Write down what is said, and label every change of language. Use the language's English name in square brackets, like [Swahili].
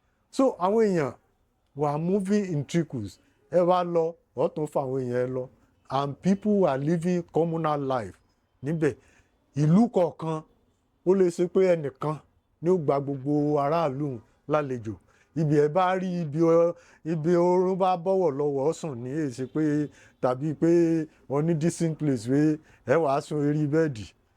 [English] So [Yoruba] àwọn èèyàn [English] were moving in trickles. [Yoruba] Ẹ bá lọ ó tún fa àwọn èèyàn ẹ lọ. [English] And people were living communal life níbẹ̀. [Yoruba] Ìlú kọ̀ọ̀kan ó lè ṣe pé ẹnìkan ni ó gba gbogbo aráàlú lálejò. Ibi ẹ bá rí ibi oorun bá bọ́wọ̀ lọ́wọ́ sùn ní èsì pé tàbí pé wọ́n ní [English] decent place [Yoruba] pé ẹ wàá sùn eré bẹ́ẹ̀dì.